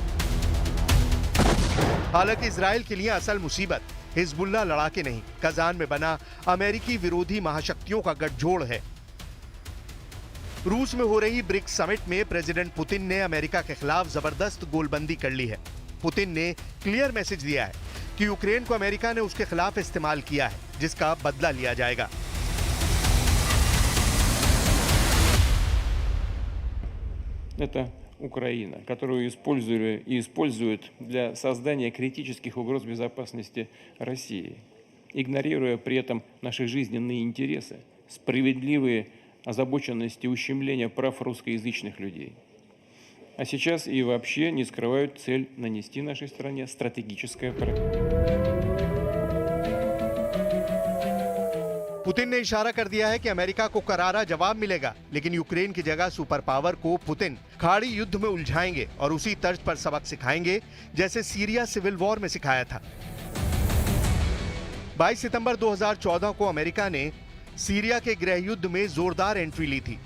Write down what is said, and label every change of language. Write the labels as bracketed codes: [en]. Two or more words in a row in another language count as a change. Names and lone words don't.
[hi] हालांकि इजराइल के लिए असल मुसीबत हिजबुल्लाह लड़ाके नहीं, कजान में बना अमेरिकी विरोधी महाशक्तियों का गठजोड़ है। रूस में हो रही ब्रिक्स समिट में प्रेसिडेंट पुतिन ने अमेरिका के खिलाफ जबरदस्त गोलबंदी कर ली है। पुतिन ने [en] clear message [hi] दिया है कि यूक्रेन को अमेरिका ने उसके खिलाफ इस्तेमाल किया है, जिसका बदला लिया जाएगा। [ru] Это Украина, которую используют и используют для создания критических угроз безопасности России, игнорируя при этом наши жизненные интересы, справедливые озабоченности и ущемления прав русскоязычных людей. А сейчас и вообще не скрывают цель нанести нашей стране стратегическое поражение. [hi] पुतिन ने इशारा कर दिया है कि अमेरिका को करारा जवाब मिलेगा, लेकिन यूक्रेन की जगह [en] super power [hi] को पुतिन खाड़ी युद्ध में उलझाएंगे और उसी तर्ज पर सबक सिखाएंगे जैसे सीरिया [en] civil war [hi] में सिखाया था। 22 सितंबर 2014 को अमेरिका ने सीरिया के गृह युद्ध में जोरदार एंट्री ली थी।